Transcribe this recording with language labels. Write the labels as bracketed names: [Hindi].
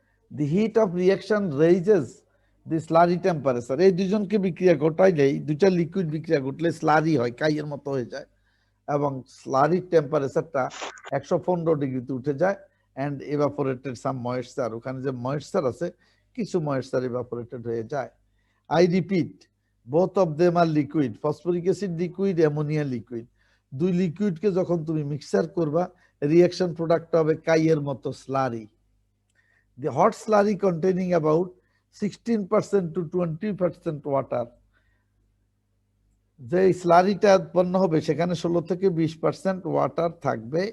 [English] The heat of reaction raises the slurry temperature। [Bangla] এই দুজনকে বিক্রিয়া ঘটাইলেই, দুইটা লিকুইড বিক্রিয়া ঘটলে স্লারি হয়, কাইয়ের মতো হয়ে যায় এবং স্লারির টেম্পারেচারটা 115 ডিগ্রিতে উঠে যায় [English] and evaporated some moisture, [Bangla] ওখানে যে moisture আছে কিছু moisture evaporated হয়ে যায়। [English] I repeat, both of them are liquid, phosphoric acid liquid, ammonia liquid। [Bangla] দুই লিকুইডকে যখন তুমি মিক্সার করবা রিঅ্যাকশন প্রোডাক্ট হবে কাইয়ের মতো slurry. [English] The hot slurry containing about 16% to 20% water, [Bangla] যে স্লারিটা উৎপন্ন হবে সেখানে 16 থেকে 20% ওয়াটার থাকবে।